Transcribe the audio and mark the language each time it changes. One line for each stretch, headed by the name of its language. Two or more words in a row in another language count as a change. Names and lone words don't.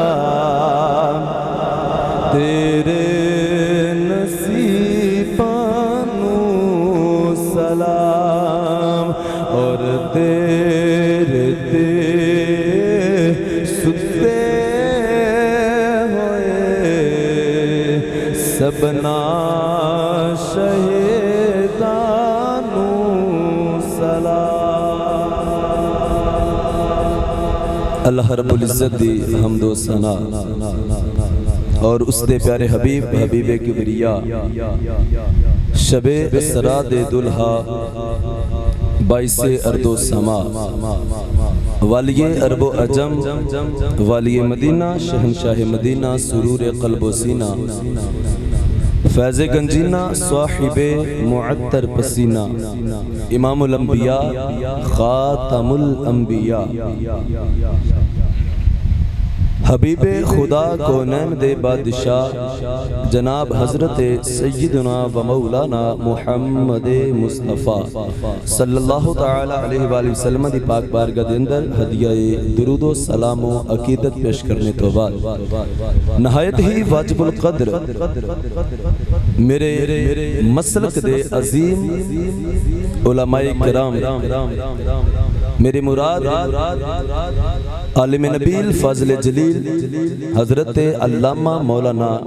Punjabi: تیرے نصیبانوں سلام اور تیرے تے ستے ہوئے سبھناں شہیداں نوں سلام. اللہ رب العزت دی حمد و ثنا اور اس کے پیارے حبیب حبیبِ کبریا شبِ اسریٰ دے دولہا باعثِ ارض و سما والیِ عرب و عجم والیِ مدینہ شہنشاہ مدینہ سرورِ قلب و سینہ فیض گنجینہ صاحبِ معطر پسینہ امام الانبیاء خاتم الانبیاء حبیبِ خدا کونین دے بادشاہ جناب حضرت سیدنا و مولانا محمد مصطفیٰ
Arabic: صلى الله تعالى عليه وسلم
Punjabi: دی پاک بارگاہ دے اندر ہدیۂ درود و سلام و عقیدت پیش کرنے تو بعد نہایت ہی واجب القدر میرے مسلک دے عظیم علمائے کرام میرے مراد عالم نبیل فاضل جلیل حضرت علامہ مولانا